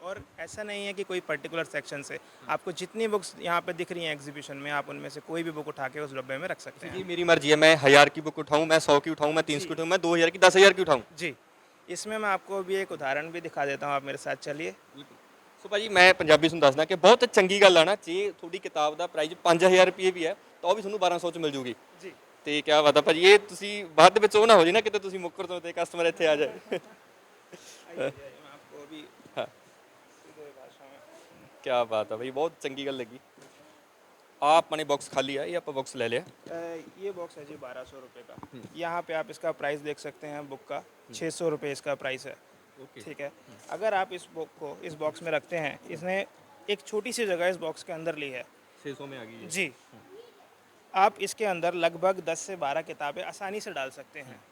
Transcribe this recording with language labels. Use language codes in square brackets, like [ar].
[hi] और ऐसा नहीं है कि कोई पर्टिकुलर सेक्शन से आपको जितनी बुक्स यहाँ पे दिख रही हैं एग्जीबिशन में, आप उनमें से कोई भी बुक उठा के उस डब्बे में रख सकते जी, मेरी मर्जी है। मैं 1000 की बुक उठाऊं, मैं 100 की उठाऊं, मैं 300 की जी उठाऊं, मैं 2000 की, 10,000 की उठाऊं। जी, इसमें मैं आपको अभी एक उदाहरण भी दिखा देता हूँ, आप मेरे साथ चलिए। [pa] ਸੋ ਭਾਜੀ, ਮੈਂ ਪੰਜਾਬੀ ਤੁਹਾਨੂੰ ਦੱਸਦਾ ਕਿ ਬਹੁਤ ਚੰਗੀ ਗੱਲ ਆ ਨਾ, ਜੇ ਤੁਹਾਡੀ ਕਿਤਾਬ ਦਾ ਪ੍ਰਾਈਸ 5000 ਰੁਪਏ ਵੀ ਹੈ ਤਾਂ ਉਹ ਵੀ ਤੁਹਾਨੂੰ 1200 ਚ ਮਿਲ ਜੂਗੀ। [hi] जी [pa] ਤੇ ਕਿਆ ਬਾਤ ਆ ਭਾਜੀ, ਇਹ ਤੁਸੀਂ ਬਾਅਦ ਦੇ ਵਿੱਚ ਉਹ ਨਾ ਹੋ ਜੇ ਨਾ ਕਿਤੇ ਤੁਸੀਂ ਮੁੱਕਰ ਤੋਂ ਤੇ ਕਸਟਮਰ ਇੱਥੇ ਆ ਜਾਏ। [hi] आइए आइए, मैं आपको अभी [pa] ਹਾਂ, [hi] सीधे भाषा में [pa] ਕਿਆ ਬਾਤ ਆ ਭਾਈ, ਬਹੁਤ ਚੰਗੀ ਗੱਲ ਲੱਗੀ। ਆ ਆਪਣੇ ਬਾਕਸ ਖਾਲੀ ਆ, ਇਹ ਆਪਾਂ ਬਾਕਸ ਲੈ ਲਿਆ। [hi] ये बॉक्स है जी 1200 रुपये का। यहाँ पे आप इसका प्राइस देख सकते हैं बुक का, 600 रुपये इसका प्राइस है। ओके। ठीक है, अगर आप इस बुक को इस बॉक्स में रखते हैं, इसने एक छोटी सी जगह इस बॉक्स के अंदर ली है। 600 में आ गई है। जी, आप इसके अंदर लगभग 10 से 12 किताबें आसानी से डाल सकते हैं।